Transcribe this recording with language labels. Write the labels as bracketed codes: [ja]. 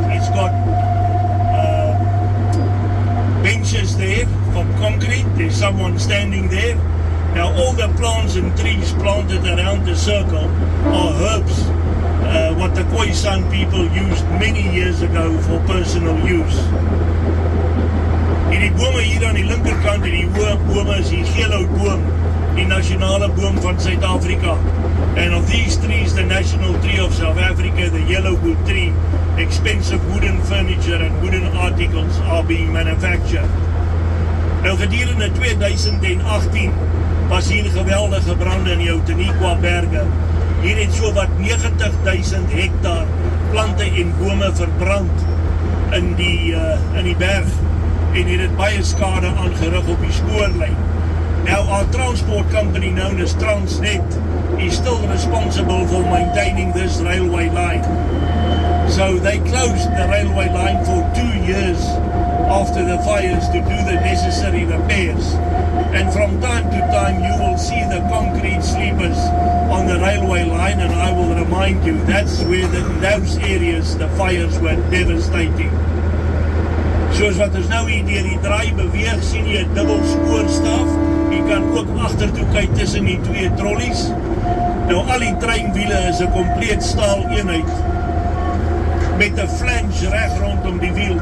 [en] It's got benches there from concrete. There's someone standing there. Now all the plants and trees planted around the circle are herbs, what the Khoisan people used many years ago for personal use. [af] Die bome hier aan die linkerkant, die hoë bome is die geelhoutboom, die nasionale boom van Suid-Afrika. [en] And of these trees, the national tree of South Africa, the yellowwood tree, expensive wooden furniture and wooden articles are being manufactured. [af] Nou gedurende 2018 was hier geweldige brande in die Outeniqua berge. Hier het so wat 90.000 hektaar plante en bome verbrand in die berg. En hier het baie skade aangerig op die spoorlyn. [en] Now our transport company known as Transnet is still responsible for maintaining this railway line. So they closed the railway line for 2 years after the fires to do the necessary repairs. And from time to time you will see the concrete sleepers on the railway line, and I will remind you that's where in those areas the fires were devastating. [af] Soos wat ons nou hier deur die draai beweeg, sien jy 'n dubbel spoorstaaf. Jy kan ook agtertoe kyk tussen die 2 trollies. Nou al die treinwiele is 'n kompleet staal eenheid met 'n flange reg rondom die wiel.